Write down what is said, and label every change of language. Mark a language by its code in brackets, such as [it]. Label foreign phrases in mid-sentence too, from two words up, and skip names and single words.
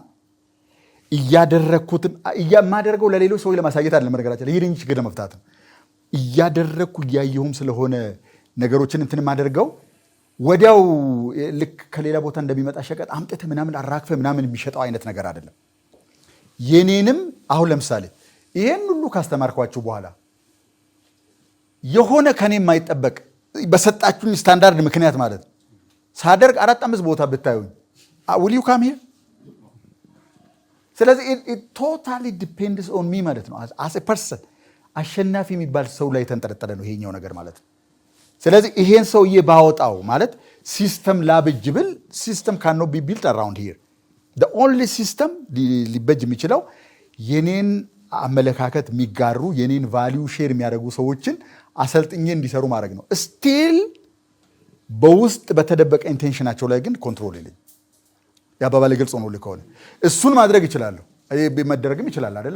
[am] እያደረኩትም የማደርገው ለሌሎች ሰዎች ለማሳየት አይደለም። ነገራችን ይሄን ችግር ለመፍታት እያደረኩ እያየሁም ስለሆነ ነገሮችን እንትን ማደርገው ወዲያው ልክ ከሌላ ቦታ እንደሚመጣ ሸቀጥ አምጥተህ ምናምን አራክፈ ምናምን የሚሸጠው አይነት ነገር አይደለም። የኔንም አሁን ለምሳሌ ይሄን ሁሉ ካስተማርኳችሁ በኋላ የሆነ ከኔ የማይጠበቅ በሰጣችሁኝ ስታንዳርድ ምክንያት ማለት ሳደርግ 4-5 ቦታ ብታዩኝ [en] will you come here? [am] ስለዚህ [en] it totally depends on me [am] ማለት ነው። [en] as a person [am] አሸናፊ የሚባል ሰው ላይ የተንጠለጠለ ነው ይሄኛው ነገር ማለት ነው። ስለዚህ ይሄን ሰውዬ ባወጣው ማለት ሲስተም ላብጅ ብል ሲስተም [en] cannot be built around here። the only system [am] ሊበጅ የሚችለው የኔን አመለካከት የሚጋሩ የኔን ቫልዩ ሼር የሚያደርጉ ሰዎችን አሰልጥኜ እንዲሰሩ ማድረግ ነው። ስቲል በውስጥ በተደበቀ ኢንቴንሽናቸው ላይ ግን ኮንትሮል የለኝ። ያባባለ ግልጽ ነው ልከሆነ እሱን ማድረግ ይችላለሁ። መደረግም ይችላል አይደል?